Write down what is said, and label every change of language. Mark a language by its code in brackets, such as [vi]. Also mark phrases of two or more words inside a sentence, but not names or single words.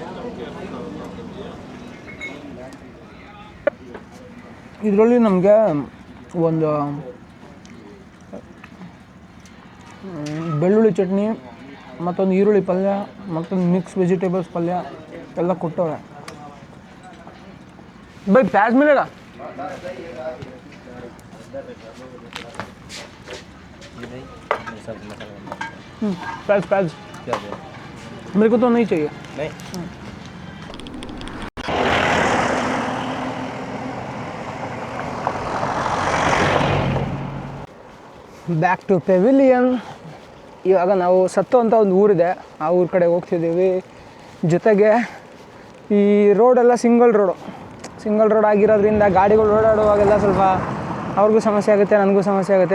[kn] ಇದರಲ್ಲಿ ನಮಗೆ ಒಂದು ಬೆಳ್ಳುಳ್ಳಿ ಚಟ್ನಿ, ಮತ್ತೊಂದು ಈರುಳ್ಳಿ ಪಲ್ಯ, ಮತ್ತೊಂದು [en] mix vegetables [kn] ಪಲ್ಯ ಎಲ್ಲ ಕೊಟ್ಟವ್ರೆ. [hi] भाई प्याज मिलेगा? प्याज प्याज मेरे को तो नहीं चाहिए. नहीं. [en] back to pavilion. [kn] ಇವಾಗ ನಾವು ಸತ್ತು ಅಂತ ಒಂದು ಊರಿದೆ, ಆ ಊರ ಕಡೆ ಹೋಗ್ತಿದ್ದೀವಿ. ಜೊತೆಗೆ ಈ ರೋಡೆಲ್ಲ [en] single road [kn] ಆಗಿರೋದ್ರಿಂದ ಗಾಡಿಗಳು ಓಡಾಡುವಾಗೆಲ್ಲ ಸ್ವಲ್ಪ ಅವ್ರಿಗೂ ಸಮಸ್ಯೆ ಆಗುತ್ತೆ, ನನಗೂ ಸಮಸ್ಯೆ ಆಗುತ್ತೆ.